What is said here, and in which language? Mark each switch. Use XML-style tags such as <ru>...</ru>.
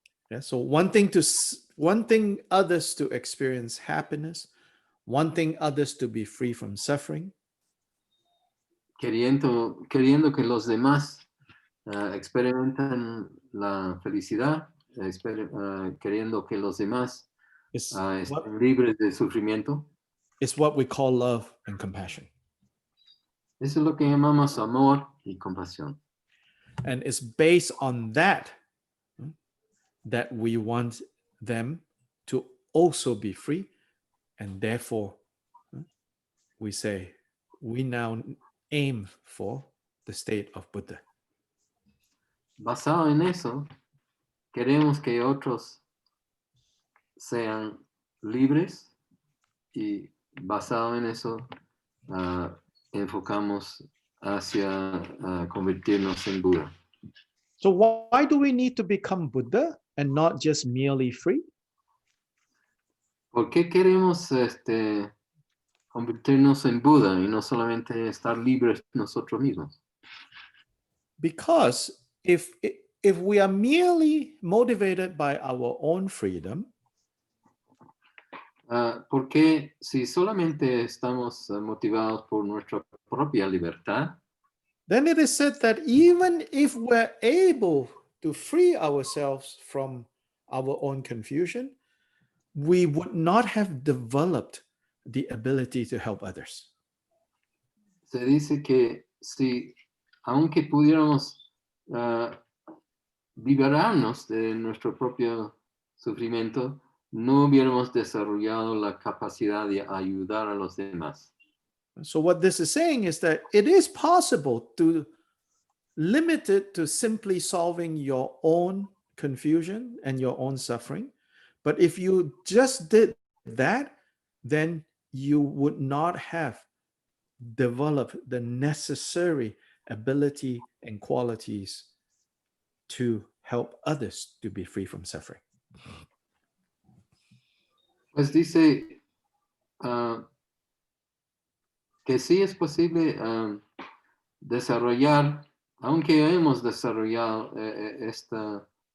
<en>Yeah, so wanting others to experience happiness, wanting others to be free from suffering,</en> <es>queriendo que los demás experimenten la felicidad, queriendo que los demás estén libres de sufrimiento.</es> <en>is what we call love and compassion.</en> <es>Eso es lo que llamamos amor y compasión.</es> <en>And it's based on that that we want them to also be free and therefore we say, we now aim for the state of Buddha.</en> <es>Basado en eso, queremos que otros sean libres y basado en eso enfocamos hacia convertirnos en Buda.</es> <en>So why do we need to become Buddha and not just merely free?</en> <es>¿Por qué queremos convertirnos en Buda y no solamente estar libres nosotros mismos?</es> <en>Because if we are merely motivated by our own freedom,</en> <es>porque si solamente estamos motivados por nuestra propia libertad,</es> <en>then it is said that even if we're able to free ourselves from our own confusion, we would not have developed the ability to help others.</en> <es>se dice que si, aunque pudiéramos liberarnos de nuestro propio sufrimiento, no hubiéramos desarrollado la capacidad de ayudar a los demás.</es> <en>So what this is saying is that it is possible to limit it to simply solving your own confusion and your own suffering. But if you just did that, then you would not have developed the necessary ability and qualities to help others to be free from suffering.</en> <es>Pues dice que sí es posible desarrollar, aunque hemos desarrollado esta</es>